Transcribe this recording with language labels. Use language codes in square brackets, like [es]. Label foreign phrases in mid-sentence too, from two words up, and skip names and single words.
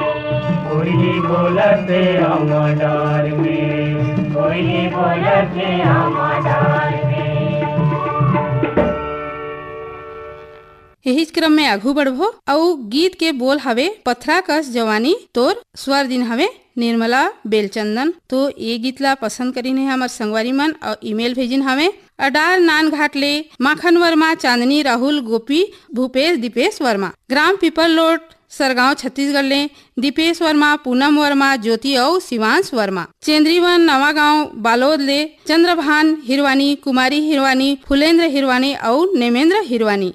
[hne] कोई बोलत है आमाडार में, कोई बोलत है आमाडार में। यही क्रम में आगू बढ़बो और गीत के बोल हवे पथरा कस जवानी तोर स्वर दिन हवे निर्मला बेलचंदन। तो ये गीत ला पसंद करीन है हमार संगवारी मन और ईमेल भेजिन हवे अडार नान घाट ले माखन वर्मा, चांदनी, राहुल, गोपी, भूपेश, दीपेश वर्मा, ग्राम पीपल लोड, सरगांव, छत्तीसगढ़ ले दीपेश वर्मा, पूनम वर्मा, ज्योति और शिवांश वर्मा, चेंद्रीवन, नवा गांव, बालोद ले चंद्रभान हिरवानी, कुमारी हिरवानी, फुलेंद्र हिरवानी और नेमेंद्र हिरवानी।